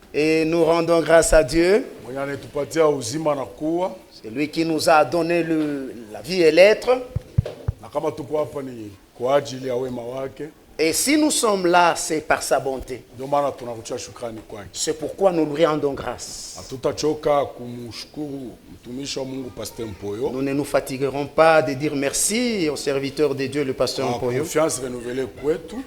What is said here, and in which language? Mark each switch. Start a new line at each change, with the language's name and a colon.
French: Et nous rendons grâce à Dieu.
Swahili: Mwenye anetupatia uzima na kuwa.
French: C'est lui qui nous a donné la vie et l'être.
Swahili: Na kama tuko hapa ni kwa ajili ya wema wake.
French: Et si nous sommes là, c'est par sa bonté.
Swahili: Ndio maana tunakutia shukrani kwake.
French: C'est pourquoi nous lui rendons grâce.
Swahili: Hatutachoka kumshukuru mtumishi wa Mungu Pasteur Mpoyo.
French: Nous ne nous fatiguerons pas de dire merci au serviteur de Dieu, le Pasteur Mpoyo. Confiance renouvelée
Swahili: kwetu.